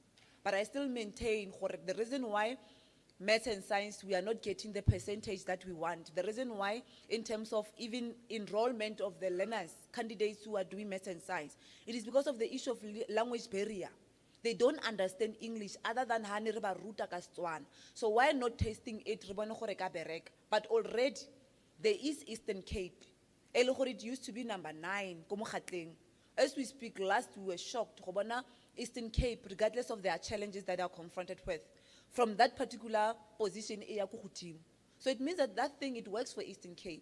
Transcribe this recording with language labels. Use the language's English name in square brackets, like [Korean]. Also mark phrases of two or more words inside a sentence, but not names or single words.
[English] But I still maintain the reason why math and science, we are not getting the percentage that we want. The reason why, in terms of even enrollment of the learners, candidates who are doing math and science, it is because of the issue of language barrier. They don't understand English other than [Tswana] hani re ba ruta ka Setswana. [English] So why not testing it? But already there is Eastern Cape. It used to be number 9. As we speak, last we were shocked. Eastern Cape, regardless of their challenges that they are confronted with, from that particular position, so it means that that thing, it works for Eastern Cape.